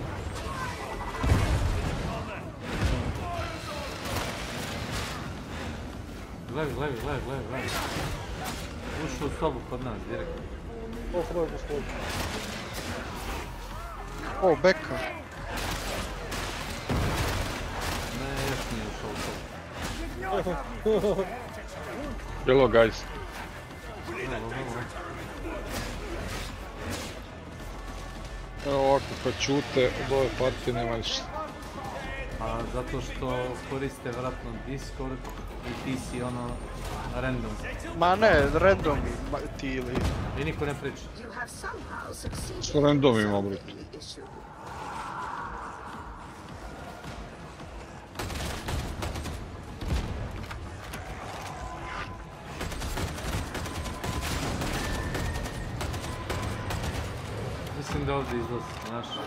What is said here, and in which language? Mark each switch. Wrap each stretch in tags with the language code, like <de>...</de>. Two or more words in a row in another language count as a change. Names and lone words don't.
<hr>Gledaj. Ušao u sobu kod nas, direktno. Ovo je gospodin. O, beka. Ne, još nije ušao u sobu.</hr> <en>Hello, guys.</en> <hr>Evo ovako, kad čute, od ove partije nema ništa. A zato što koriste vjerojatno Discord i ti si random. Ma ne, random ti ili... I niko ne priča. Što random ima, bruto. Mislim da ovdje izlazi, znaš.</hr>